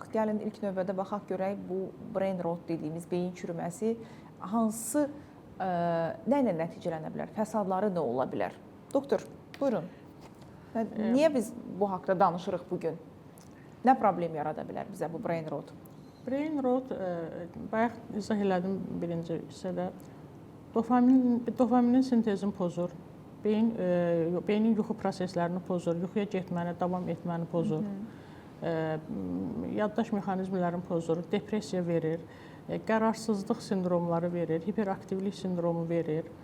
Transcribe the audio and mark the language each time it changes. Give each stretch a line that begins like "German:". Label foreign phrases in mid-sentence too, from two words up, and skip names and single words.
Azerbaijani: Gəlin ilk növbədə baxaq görək bu
English: brain rot
Azerbaijani: dediyimiz beyin çürüməsi hansı nə ilə nəticələnə bilər? Fəsadları nə ola bilər? Doktor, buyurun. Niyə biz bu haqda danışırıq bugün? Nə problem yarada bilər bizə bu
English: brain rot? Brain rot,
Azerbaijani: bayaq izah elədim birinci hissədə. Dopaminin sintezini pozur. Beynin yuxu proseslərini pozur, yuxuya getməni, davam etməni pozur. Yaddaş mexanizmlərini pozur, depressiya verir, qərarsızlıq sindromları verir, hiperaktivlik sindromu verir.